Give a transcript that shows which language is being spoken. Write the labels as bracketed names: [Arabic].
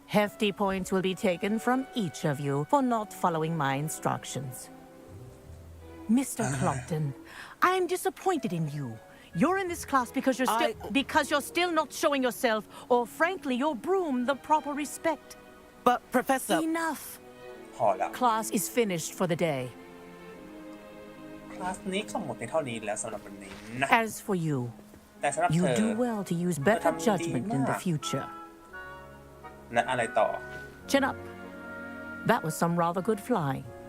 [English] Hefty points will be taken from each of you for not following my instructions. Mr. Clompton, I am disappointed in you. You're in this class because you're still not showing yourself, or frankly, your broom the proper respect. But, Professor... Enough. [Thai] พอแล้ว [English] Class is finished for the day. [Thai] คลาสนี้ก็หมดในเท่านี้แล้วสำหรับวันนี้นะ [English] As for you, [Thai] แต่สำหรับเธ [English] you [Thai] อ [English] do well to use better judgment in the future. [Thai] และอะไรต่อ [English] Chin up. That was some rather good flying.